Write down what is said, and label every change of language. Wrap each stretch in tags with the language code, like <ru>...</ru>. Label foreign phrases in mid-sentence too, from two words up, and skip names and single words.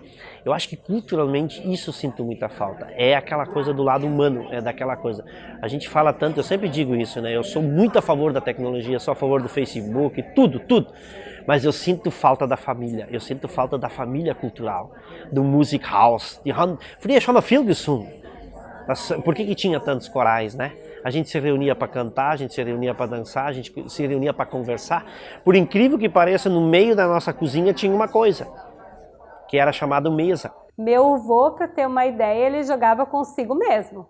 <pt>Eu acho que culturalmente isso eu sinto muita falta. É aquela coisa do lado humano, é daquela coisa. A gente fala tanto, eu sempre digo isso, né? Eu sou muito a favor da tecnologia, sou a favor do Facebook, tudo. Mas eu sinto falta da família, eu sinto falta da família cultural, do Musikhaus.</pt> <de>Früher schon noch viel gesungen.</de> <pt>Por que tinha tantos corais, né? A gente se reunia para cantar, a gente se reunia para dançar, a gente se reunia para conversar. Por incrível que pareça, no meio da nossa cozinha tinha uma coisa, que era chamada mesa. Meu avô, para ter uma ideia, ele jogava consigo mesmo.</pt>